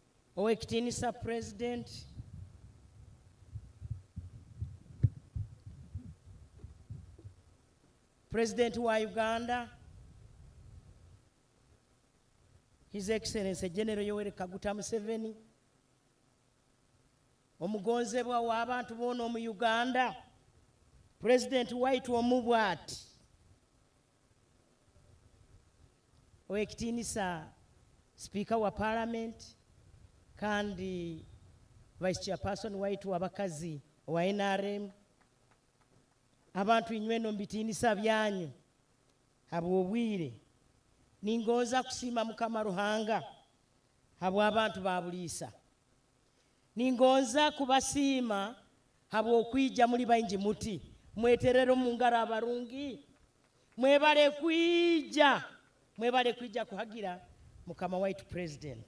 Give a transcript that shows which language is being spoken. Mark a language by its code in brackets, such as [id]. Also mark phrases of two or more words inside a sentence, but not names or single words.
[nyo] Owekitiinisa President, President wa Uganda, [en] His Excellency [nyo] General Yoweri Kaguta Museveni, omugonzebwa w'abantu boona mu Uganda, President waitu omubwati, Owekitiinisa Speaker wa Parliament, kandi [en] Vice Chairperson [nyo] waitu w'abakazi wa NRM, abantu inyweno mbitiinisa byanyu habw'obwire ningoza kusiima Mukama Ruhanga habw'abantu ba Buliisa, ningoza kubasiima habw'okwija muli baingi muti mweterero mu ngaro abarungi, mwebale kwija kuhagira Mukama waitu President.